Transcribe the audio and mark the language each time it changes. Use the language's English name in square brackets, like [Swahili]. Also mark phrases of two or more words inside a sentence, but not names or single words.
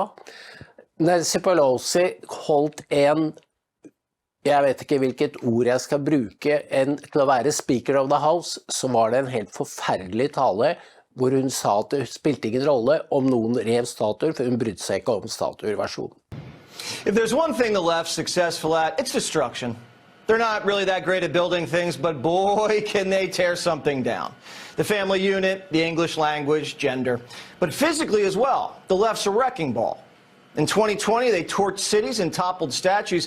[Norwegian] Nancy Pelosi holdt jeg vet ikke hvilket ord jeg skal bruke, til å være [English] Speaker of the House, [Norwegian] så var det en helt forferdelig tale, hvor hun sa at det spilte ingen rolle om noen rev statuer, for hun brydde seg ikke om statuer-versjonen. [English] If there's one thing the left's successful at, it's destruction. They're not really that great at building things, but boy, can they tear something down. The family unit, the English language, gender, but physically as well. The left's a wrecking ball. In 2020, they torched cities and toppled statues.